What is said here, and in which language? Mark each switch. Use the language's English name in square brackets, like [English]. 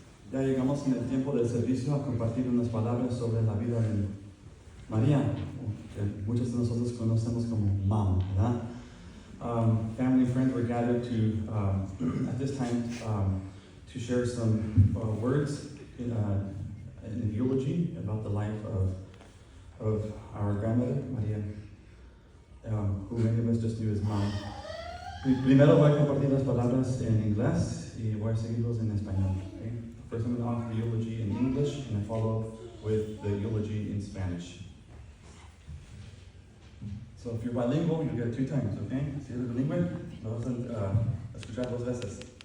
[Spanish] Ya llegamos en el tiempo del servicio a compartir unas palabras sobre la vida de María, que muchos de nosotros conocemos como Mom, ¿verdad? [English] Family and friends were gathered to, at this time, to share some words in eulogy about the life of our grandmother, María, who many of us just knew as Mom. [Spanish] Primero voy a compartir las palabras en inglés y voy a seguirlos en español. [English] Okay? First I'm going to offer the eulogy in English and I follow up with the eulogy in Spanish. So if you're bilingual, you'll get it 2 times, okay? [Spanish] Si eres bilingüe, lo vas a escuchar 2 veces.